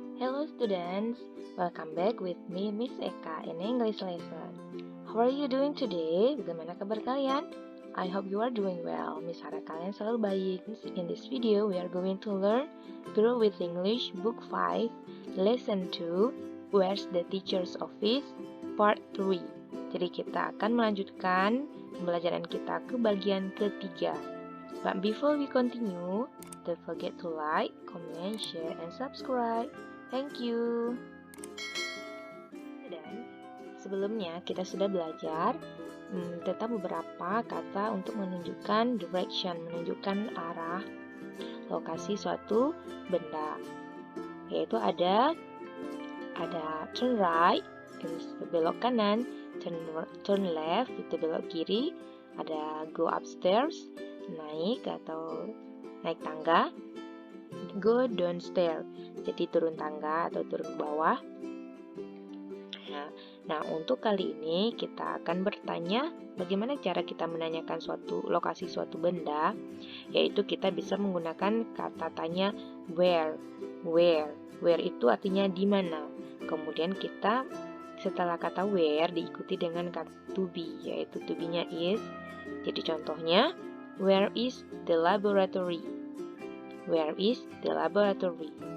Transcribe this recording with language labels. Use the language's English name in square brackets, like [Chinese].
[English] Hello students, welcome back with me Miss Eka in English lesson. How are you doing today? [Indonesian] Bagaimana kabar kalian? [English] I hope you are doing well. [Indonesian] Miss harap kalian selalu baik. [English] In this video, we are going to learn Grow with English Book 5, Lesson 2, Where's the Teacher's Office, Part 3. [Indonesian] Jadi kita akan melanjutkan pembelajaran kita ke bagian ketiga. [English] But before we continue, don't forget to like, comment, share, and subscribe. Thank you. [Indonesian] Dan sebelumnya kita sudah belajar tentang beberapa kata untuk menunjukkan direction, menunjukkan arah lokasi suatu benda. Yaitu ada [English] turn right, [Indonesian] itu belok kanan, [English] turn left, [Indonesian] itu belok kiri, ada [English] go upstairs, [Indonesian] naik atau naik tangga, [English] go downstairs, [Indonesian] jadi turun tangga atau turun bawah. Nah, untuk kali ini kita akan bertanya bagaimana cara kita menanyakan lokasi suatu benda, yaitu kita bisa menggunakan kata tanya where. Where itu artinya di mana. Kemudian kita setelah kata where diikuti dengan kata to be, yaitu to be-nya is. Jadi contohnya, [English] where is the laboratory? Where is the laboratory?